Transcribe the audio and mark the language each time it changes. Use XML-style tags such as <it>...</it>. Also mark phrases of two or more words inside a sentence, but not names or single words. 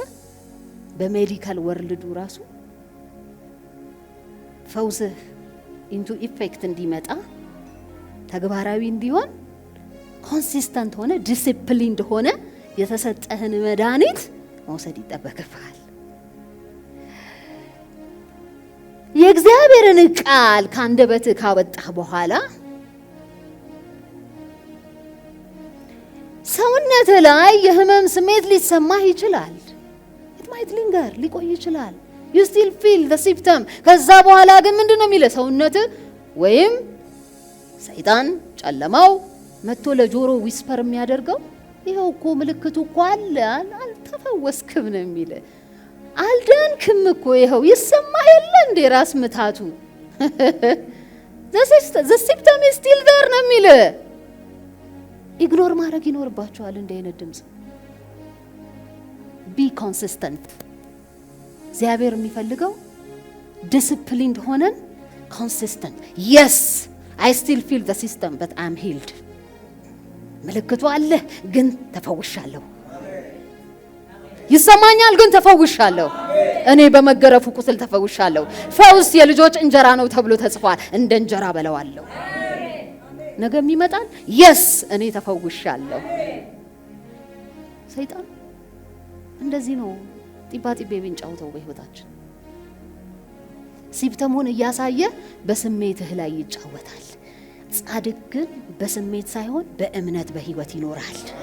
<am>በሜዲካል ወርልዱ ራሱ ፈውስ</am> <en>into effect</en> <am>እንዲመጣ ተግባራዊ እንዲሆን ኮንሲስተንት ሆነ ዲሲፕሊንድ ሆነ የተሰጠህን መድኃኒት መውሰድ ይጠበቅብሃል። የእግዚአብሔርን ቃል ካንደበትህ ካወጣህ በኋላ ሰውነት ላይ የህመም ስሜት ሊሰማህ ይችላል። it</am> <en>might linger</en> <am>ሊቆይ ይችላል።</am> <en>you still feel the symptom።</en> <am>ከዛ በኋላ ግን ምንድነው የሚለው ሰውነት ወይም ሰይጣን ጨለማው መጥቶ ለጆሮ ዊስፐር የሚያደርገው ይሄው እኮ ምልክቱ እኮ አለ፣ አልተፈወስክም ነው የሚለው። አልዳንክም እኮ ይሄው ይሰማ የለ እንደ ራስ ምታቱ</am> <en>the symptom is still there</en> <am>ነው የሚለው። ኢግኖር ማድረግ ይኖርባችኋል እንደ አይነት ድምጽ።</am> <en>be consistent።</en> <am>እግዚአብሔር የሚፈልገው disciplined ሆነን consistent።</am> <en>yes I still feel the system but I'm healed።</en> <am>ምልክቱ አለ ግን ተፈውሻለሁ። ይሰማኛል ግን ተፈውሻለሁ። እኔ በመገረፉ ቁስል ተፈውሻለሁ። ፈውስ የልጆች እንጀራ ነው ተብሎ ተጽፏል። እንደ እንጀራ በለዋለሁ። ነገም ይመጣል። yes እኔ ተፈውሻለሁ። ሰይጣን እንደዚህ ነው ጢባጢቤ ብንጫወተው በህይወታችን ሲምፕተሙን እያሳየ በስሜትህ ላይ ይጫወታል። ጻድቅ ግን በስሜት ሳይሆን በእምነት በህይወት ይኖራል።</am>